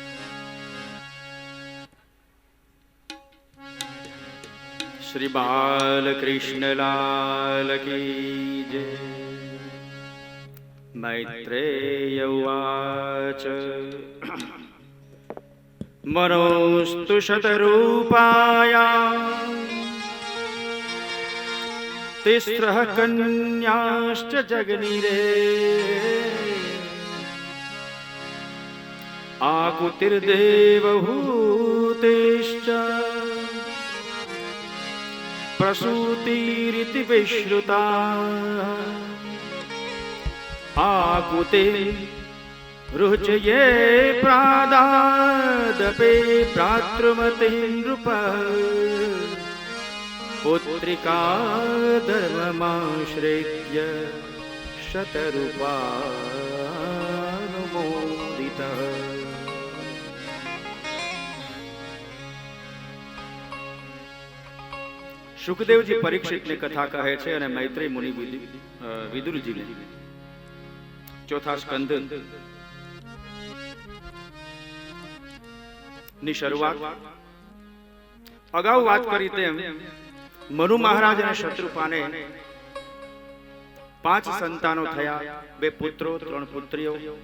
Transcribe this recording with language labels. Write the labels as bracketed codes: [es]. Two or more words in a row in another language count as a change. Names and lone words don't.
[gu] શ્રી બાલકૃષ્ણલાલ કી જય. [sa] મૈત્રેય ઉવાચ મનોસ્તુ શતરૂપાયા तिस्रः कन्याश्च जगनिरे आकुतिर्देवहूतिश्च प्रसूतिरिति विश्रुता आकुते रुचये प्रादादपे भ्रातृमते नृप पुत्रिका धर्ममाश्रित्य शतरूपानुमोदितः. [gu] સુખદેવજી પરીક્ષિતને કથા કહે છે અને મૈત્રેય મુનિ વિદુરજીને ચોથા સ્કંદ ની શરૂઆત અગાઉ વાત કરી તેમ મનુ મહારાજ અને શત્રુપાને 5 સંતાનો થયા, 2 પુત્રો 3 પુત્રીઓ.